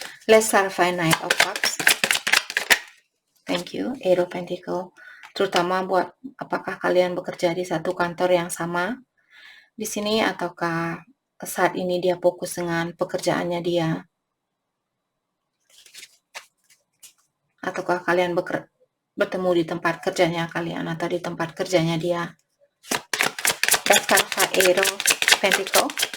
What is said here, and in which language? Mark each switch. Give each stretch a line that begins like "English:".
English: Let's clarify Knight of Cups. Thank you. Eight of Pentacles.
Indonesian: Terutama buat apakah kalian bekerja di satu kantor yang sama di sini, ataukah saat ini dia fokus dengan pekerjaannya dia, ataukah kalian bertemu di tempat kerjanya kalian atau di tempat kerjanya dia.
English: Let's clarify Eight of Pentacles.